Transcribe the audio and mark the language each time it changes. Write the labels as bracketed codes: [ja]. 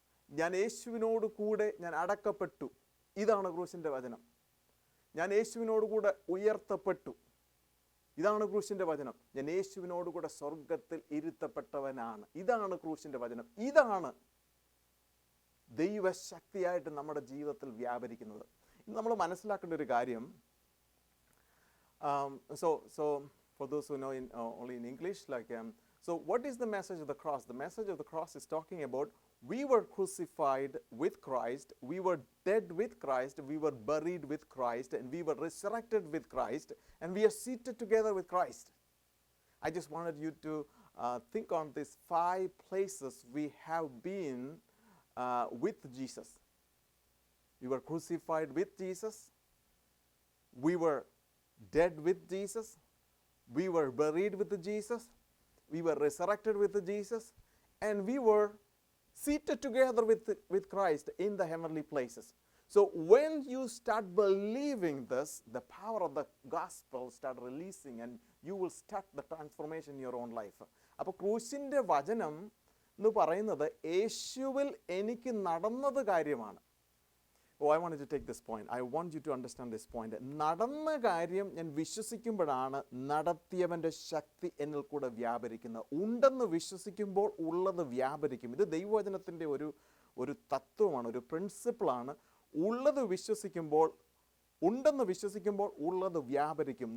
[ml] ഞാൻ യേശുവിനോട് കൂടെ ഞാൻ അടക്കപ്പെട്ടു, ഇതാണ് ക്രൂശിൻ്റെ വചനം. ഞാൻ യേശുവിനോട് കൂടെ ഉയർത്തപ്പെട്ടു, ഇതാണ് ക്രൂശിൻ്റെ വചനം. ഞാൻ യേശുവിനോട് കൂടെ സ്വർഗത്തിൽ ഇരുത്തപ്പെട്ടവനാണ്, ഇതാണ് ക്രൂശിൻ്റെ വചനം. ഇതാണ് ദൈവശക്തിയായിട്ട് നമ്മുടെ ജീവിതത്തിൽ വ്യാപരിക്കുന്നത്. നമ്മൾ മനസ്സിലാക്കേണ്ട ഒരു കാര്യം, [en] so for those who know only in English, so what is the message of the cross? The message of the cross is talking about we were crucified with Christ, we were dead with Christ, we were buried with Christ, and we were resurrected with Christ, and we are seated together with Christ. I just wanted you to think on these 5 places we have been with Jesus. We were crucified with Jesus, we were dead with Jesus, we were buried with Jesus, we were resurrected with Jesus, and we were seated together with Christ in the heavenly places. So when you start believing this, the power of the gospel start releasing, and you will start the transformation in your own life. [ml] അപ്പോൾ ക്രൂശിൻ്റെ വചനം എന്ന് പറയുന്നത് യേശുവിൽ എനിക്ക് നടന്നത് കാര്യമാണ്. [en] I wanted to take this point. I want you to understand this point. [ml] നടന്ന കാര്യം ഞാൻ വിശ്വസിക്കുമ്പോഴാണ് നടത്തിയവൻ്റെ ശക്തി എന്നിൽ കൂടെ വ്യാപരിക്കുന്നത്. ഉണ്ടെന്ന് വിശ്വസിക്കുമ്പോൾ ഉള്ളത് വ്യാപരിക്കും. ഇത് ദൈവവചനത്തിൻ്റെ ഒരു തത്വമാണ്, ഒരു പ്രിൻസിപ്പിളാണ്. ഉള്ളത് വിശ്വസിക്കുമ്പോൾ, ഉണ്ടെന്ന് വിശ്വസിക്കുമ്പോൾ ഉള്ളത് വ്യാപരിക്കും.